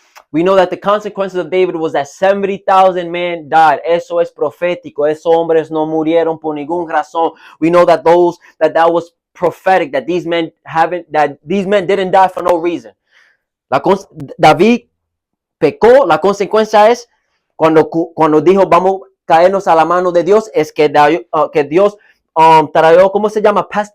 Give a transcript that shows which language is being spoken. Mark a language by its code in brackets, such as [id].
[en] We know that the consequences of David was that 70,000 men died. [es] Eso es profético. Esos hombres no murieron por ninguna razón. [en] We know that that was prophetic. That these men didn't die for no reason. [es] David pecó. La consecuencia es cuando dijo vamos a caernos a la mano de Dios es que Dios trajo, ¿cómo se llama?